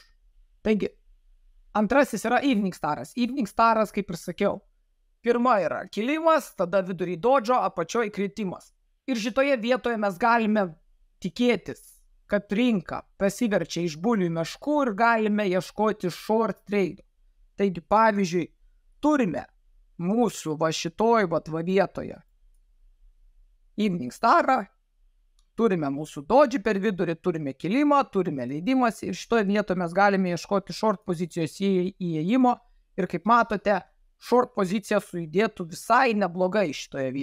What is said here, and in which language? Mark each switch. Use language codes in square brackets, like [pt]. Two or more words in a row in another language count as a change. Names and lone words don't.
[lt] Taigi, antrasis yra [en] Evening Staras. Evening Staras, [lt] kaip ir sakiau, pirma yra kilimas, tada vidury dodžio, apačioj kritimas. Ir šitoje vietoje mes galime tikėtis, kad rinka pasiverčia iš bulių į meškų ir galime ieškoti [en] short trade. [lt] Taigi, pavyzdžiui, turime mūsų šitoj vietoje [en] Evening Starą, [lt] turime mūsų dodži per vidurį, turime kilimą, turime leidimas ir šitoje vietoje mes galime ieškoti short pozicijos įėjimo ir kaip matote, short pozicija sujudėtų visai neblogai šitoje vietoje.